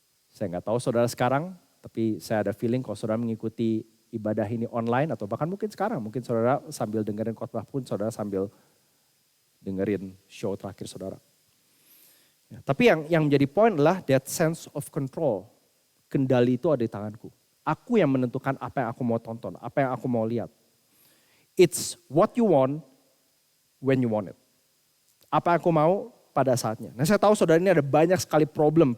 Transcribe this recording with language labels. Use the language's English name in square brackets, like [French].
[Indonesian] Saya nggak tahu saudara sekarang, tapi saya ada feeling kalau saudara mengikuti ibadah ini online atau bahkan mungkin sekarang. Mungkin saudara sambil dengerin khotbah pun saudara sambil dengerin show terakhir saudara. Ya, tapi yang menjadi poin adalah [English] that sense of control. [Indonesian] Kendali itu ada di tanganku. Aku yang menentukan apa yang aku mau tonton, apa yang aku mau lihat. [English] It's what you want when you want it. [Indonesian] Apa yang aku mau pada saatnya. Nah saya tahu saudara ini ada banyak sekali problem.